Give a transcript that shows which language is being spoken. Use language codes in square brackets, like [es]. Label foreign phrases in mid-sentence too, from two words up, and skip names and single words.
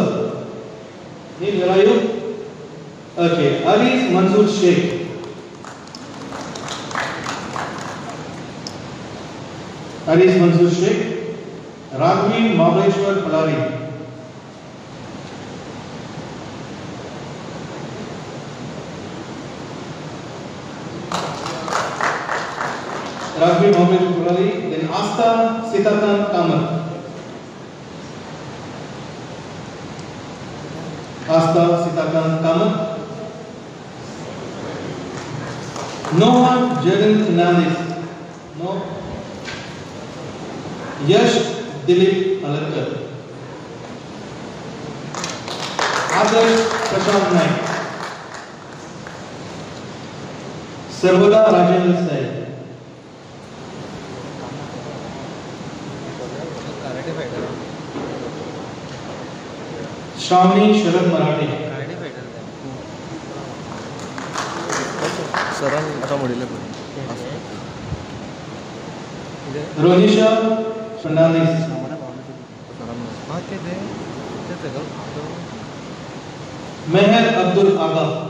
[en] Neil, where are you? Okay, Aris Mansoor Sheikh. Aris Mansoor Sheikh. Raghavi Mahabaleshwar Palari. Raghavi Mahabaleshwar Palari. Then Asta Sitakan Kamat. Asta Sitakan Kamat. Noah Jagan Fernandez. No. Yash Dilip Alatkar. Adarsh Prashant Naik. Sarvada Rajendra Sai. Shravani Sharad Marathi. [mr] Saran आता मोडीले [en] Ronisha Fernandez. Meher Abdul Aga.